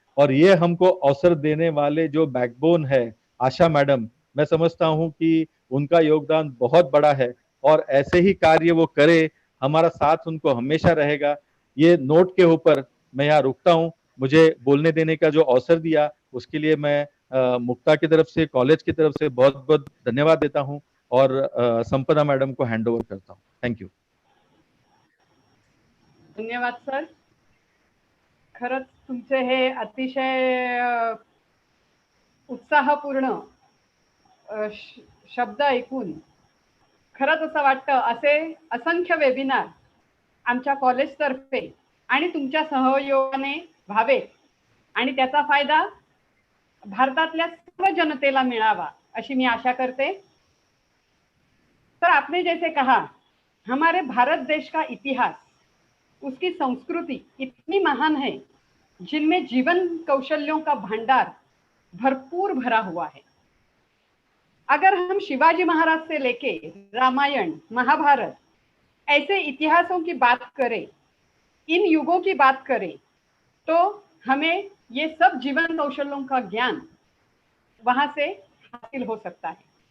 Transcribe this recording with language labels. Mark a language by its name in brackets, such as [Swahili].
[Hindi] और ये हमको अवसर देने वाले जो बैकबोन है आशा मैडम, मैं समझता हूँ कि उनका योगदान बहुत बड़ा है और ऐसे ही कार्य वो करे, हमारा साथ उनको हमेशा रहेगा। ये नोट के ऊपर मैं यहाँ रुकता हूँ। मुझे बोलने देने का जो अवसर दिया उसके लिए मैं मुक्ता की तरफ से, कॉलेज की तरफ से बहुत बहुत धन्यवाद देता हूँ और संपदा मैडम को हैंड ओवर करता हूँ। [English] Thank you. [Marathi] धन्यवाद सर. खरंच तुमचे हे अतिशय उत्साहपूर्ण शब्द ऐकून खरंच असं वाटतं असे असंख्य वेबिनार आमच्या कॉलेजतर्फे आणि तुमच्या सहयोगाने व्हावे आणि त्याचा फायदा भारतातल्या सर्व जनतेला मिळावा अशी मैं आशा करते. [Hindi] सर, आपने जैसे कहा, हमारे भारत देश का इतिहास, उसकी संस्कृति इतनी महान है जिनमें जीवन कौशल्यों का भंडार भरपूर भरा हुआ है. अगर हम शिवाजी महाराज से लेके रामायण, महाभारत ऐसे इतिहासों की बात करें, इन युगों की बात करें, तो हमें ये सब जीवन कौशलों का ज्ञान वहां से हासिल हो सकता है.